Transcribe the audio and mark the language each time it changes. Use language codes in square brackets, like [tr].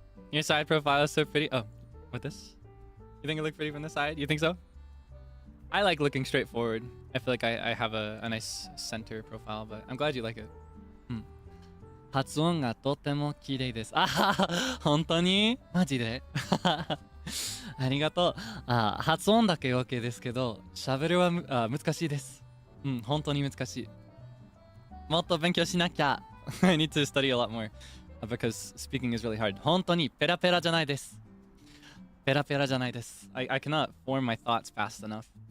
[en] Your side profile is so pretty. Oh, what this? You think I look pretty from the side? You think so? I like looking straight forward. I feel like I have a nice center profile, but I'm glad you like it. [ja] 発音がとても綺麗です。本当にマジでありがとう。発音だけ OK ですけど、喋るは難しいです。本当に難しい。もっと勉強しなきゃ。 [en] I need to study a lot more because speaking is really hard. [ja] 本当にペラペラじゃないです。ペラペラじゃないです。 [en] I cannot form my thoughts fast enough.